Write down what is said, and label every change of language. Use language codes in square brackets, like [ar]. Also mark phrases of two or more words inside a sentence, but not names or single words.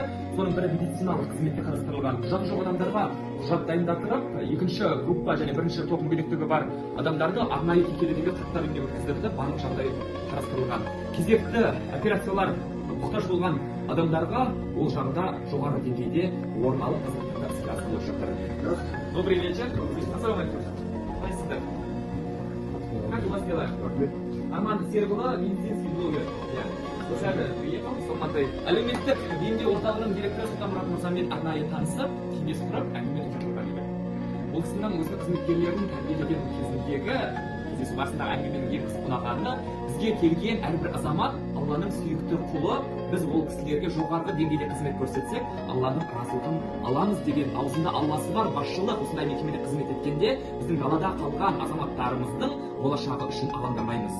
[kk] Соның бірі медициналық қызметке қарастырылған. Құжаты жоқ адамдарға құжат дайындатып, екінші группа және бірінші топ мүгедектігі бар адамдарды арнайы кеңселердегі қарттар үйіне өткізіліп, барлық жағдай қарастырылған. Кезекті операциялар мұқтаж болған адамдарға ол жағда жоғары деңгейде орын алып қызметтер іске асырылып жатыр. [ru] Добрый вечер. Қайсыздар? Как у вас дела? Арман Серікұлы, медицинский блогер. Осылай приехал с Алматы. [kk] Әлеуметтік бейімдеу орталығының директоры Сұлтанмұрат мырзамен арнайы танысып, кеңес құрап, әңгіме жүргізіп. Ол кісінің өзі қызметкерлерін тәрбиелеген кезіндегі кездесу барысындағы әңгіменің ең қызық ұнағаны, бізге келген әрбір азамат Алланың сүйікті құлы, біз ол кісілерге жоғарғы деңгейде қызмет көрсетсек, Алланың разылығын аламыз деген аузында Алласы бар басшылық осындай мекемеде қызмет еткенде, біздің далада қалған азаматтарымыздың болашағы үшін алаңдамаймыз.